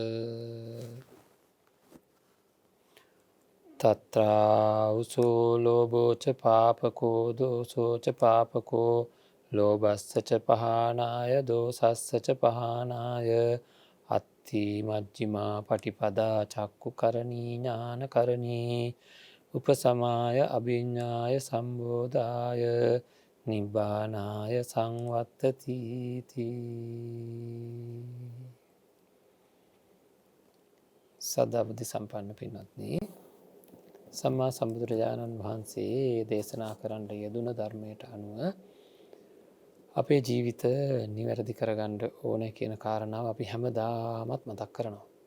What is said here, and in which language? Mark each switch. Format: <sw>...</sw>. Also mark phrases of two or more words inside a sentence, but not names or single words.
<pi>තත්‍රාඋසෝ ලෝභෝච පාපකෝ දෝසෝච පාපකෝ ලෝභස්සච පහනාය දෝසස්සච පහනාය අත්ති මජ්ජිමා පටිපදා චක්කුකරණී ඥානකරණී උපසමාය අභිඤ්ඤාය සම්බෝධාය නිබ්බානාය සංවත්තති</pi> <si>සදාබුද්ධ සම්පන්න පින්වත්නි සම්මා සම්බුදුරජාණන් වහන්සේ දේශනා කරන්න යෙදුන ධර්මයට අනුව අපේ ජීවිත නිවැරදි කරගන්න ඕන කියන කාරණාව අපි හැමදාමත් මතක් කරනවා.</si>